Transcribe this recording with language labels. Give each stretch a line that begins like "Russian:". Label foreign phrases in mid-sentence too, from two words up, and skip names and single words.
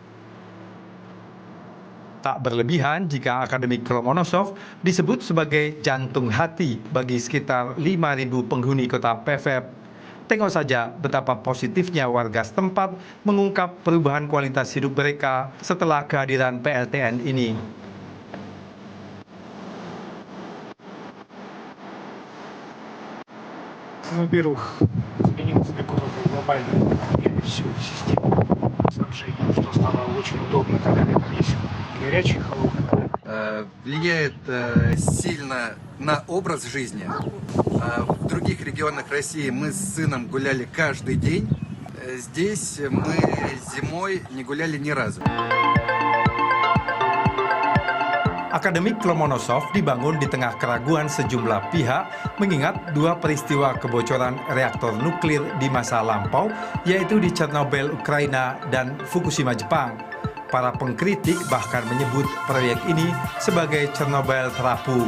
Indonesian: Tak berlebihan jika Akademik Lomonosov disebut sebagai jantung hati bagi sekitar 5.000 penghuni kota Pevek. Tengok saja betapa positifnya warga setempat mengungkap perubahan kualitas hidup mereka setelah kehadiran PLTN ini.
Russian: Во-первых, изменилась такого глобальная всю систему снабжения, что стало очень удобно, когда рядом есть горячий, холодный вода. Влияет сильно на образ жизни. В других регионах России мы с сыном гуляли каждый день. Здесь мы зимой не гуляли ни разу.
Indonesian: Akademik Lomonosov dibangun di tengah keraguan sejumlah pihak mengingat 2 peristiwa kebocoran reaktor nuklir di masa lampau, yaitu di Chernobyl, Ukraina, dan Fukushima, Jepang. Para pengkritik bahkan menyebut proyek ini sebagai Chernobyl terapung.